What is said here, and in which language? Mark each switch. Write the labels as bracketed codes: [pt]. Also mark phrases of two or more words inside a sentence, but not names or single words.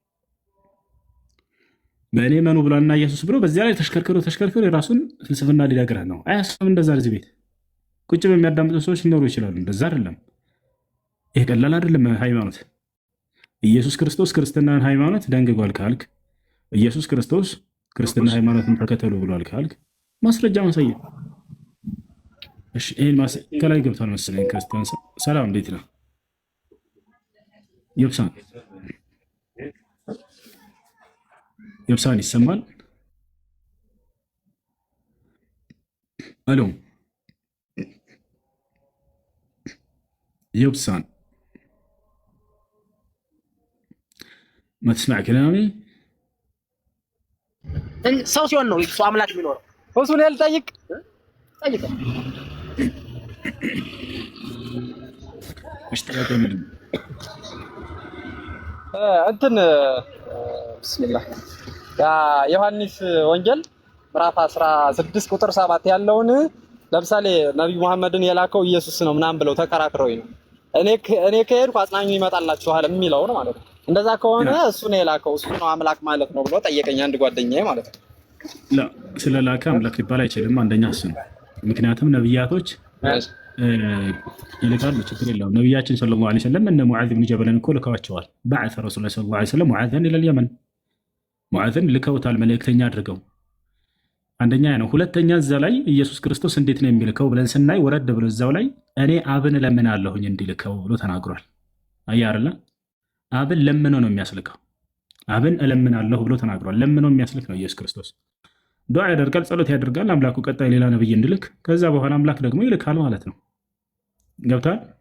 [am] በእኔ መኑ ብሏልና ኢየሱስ ብሎ በዚያ ላይ ተሽከርክሮ የራሱን ፍልስፍና ሊነግረህ ነው። አያስብም። እንደዛ እዚህ ቤት ቁጭ በሚያዳምጡ ሰዎች ሊኖሩ ይችላሉ። እንደዛ አይደለም። ይህ ቀላል አይደለም። ሃይማኖት ኢየሱስ ክርስቶስ ክርስትናን ሃይማኖት ደንግጓል ካልክ፣ ኢየሱስ ክርስቶስ ክርስትና ሃይማኖትን ተከተሉ ብሏል ካልክ ማስረጃ ማሳየት። እሺ ይሄን ከላይ ገብቷል መሰለኝ። ክርስቲያን ሰላም፣ እንዴት ነው? የብሳን ይሰማል? [ar] አሎ يبسان ما تسمع كلامي؟ [am] ሰው ሲሆን ነው እሱ አምላክ የሚኖረው። እሱን ያልጠይቅ ጠይቅ። [ar] اشتغلت من [am] እንትን ቢስሚላህ ያ ዮሐንስ ወንጌል ምዕራፍ 16 ቁጥር 7 ያለውን ለምሳሌ ነብዩ መሐመድን የላከው ኢየሱስ ነው ምናምን ብለው ተከራክረውኝ ነው እኔ ከሄድኩ አጽናኙ ይመጣላችኋል የሚለው ነው ማለት ነው። እንደዛ ከሆነ እሱ ነው የላከው እሱ ነው አምላክ ማለት ነው ብሎ ጠየቀኝ አንድ ጓደኛዬ ማለት ነው። لا ስለላከ አምላክ ሊባል አይችልም። አንደኛ እሱ ነው። ምክንያቱም ነብያቶች ይልካሉ፣ ችግር የለውም። ነብያችን [ar] صلى الله عليه وسلم [am] እነ ሙዓዝ ብን ጀበልን እኮ ልከዋቸዋል። [ar] بعث رسول الله صلى الله عليه وسلم [am] ሙዓዝን [ar] الى اليمن [am] ሙዓዝን ልከውታል መልእክተኛ አድርገው። አንደኛ ነው። ሁለተኛ እዛ ላይ ኢየሱስ ክርስቶስ እንዴት ነው የሚልከው ብለን ስናይ ወረድ ብሎ እዛው ላይ እኔ አብን ለምናለሁኝ እንዲልከው ብሎ ተናግሯል። አያ አይደለ? አብን ለምኖ ነው የሚያስልከው። አብን እለምናለሁ ብሎ ተናግሯል። ለምኖ የሚያስልክ ነው ኢየሱስ ክርስቶስ። ዱዓ ያደርጋል፣ ጸሎት ያደርጋል። አምላኩ ቀጣይ ሌላ ነብይ እንዲልክ፣ ከዛ በኋላ አምላክ ደግሞ ይልካል ማለት ነው። ገብቷል?